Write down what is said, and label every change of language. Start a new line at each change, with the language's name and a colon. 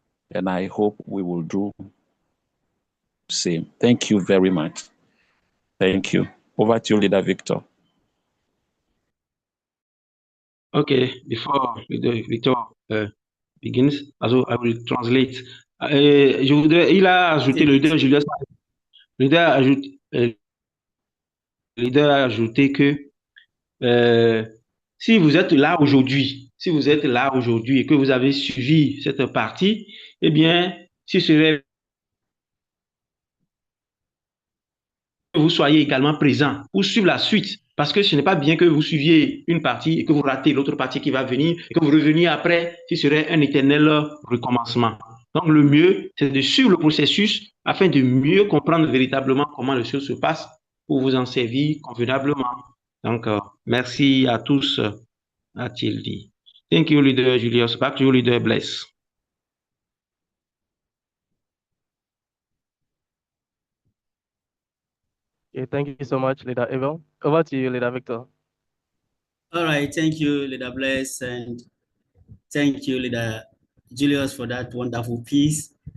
English: And I hope we will do the same. Thank you very much. Thank you. Over to you, Leader Victor. Okay, before Victor begins, also I will translate.
French: Je voudrais, il a ajouté, le leader Julius, le leader a ajouté que si vous êtes là aujourd'hui, si vous êtes là aujourd'hui et que vous avez suivi cette partie, eh bien, si serait que vous soyez également présent pour suivre la suite. Parce que ce n'est pas bien que vous suiviez une partie et que vous ratez l'autre partie qui va venir et que vous reveniez après, ce serait un éternel recommencement. Donc, le mieux, c'est de suivre le processus afin de mieux comprendre véritablement comment les choses se passent pour vous en servir convenablement. Donc, merci à tous, a-t-il dit.
English: Thank you, Leader Julius. Back to you, Leader Bless. Okay, thank you so much, Leader Abel. Over to you, Leader Victor. All right, thank you, Leader Bless, and thank you, Leader Julius, for that wonderful piece.